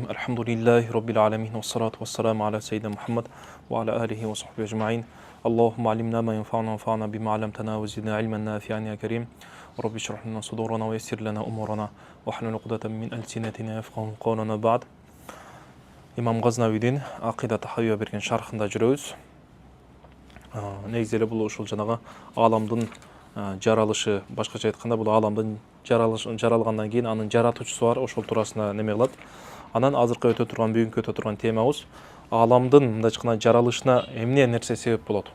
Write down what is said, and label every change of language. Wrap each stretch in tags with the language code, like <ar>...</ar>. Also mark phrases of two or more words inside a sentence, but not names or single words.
<ar>الحمد لله رب العالمين والصلاة والسلام على سيدنا محمد وعلى آله وصحبه أجمعين. اللهم علمنا ما ينفعنا وانفعنا بما علمتنا وزدنا علما نافعا يا كريم. رب اشرح لنا صدورنا ويسر لنا أمورنا واحلل عقدة من ألسنتنا يفقهوا قولنا.</ar> <ky>بعد имам Газнавидин Ақида Тахауия берген шархында жүрөбүз. Негизделе бул ушул жанагы аламдын жаралышы, башкача айтканда бул аламдын жаралгандан кийин анын жаратуучусу бар, ошол туурасында неме кылат. Анан азыркы өтө турган, бүгүнкү өтө турган темабыз аламдын мындайча айтканда жаралышына эмне нерсе себеп болот.</ky>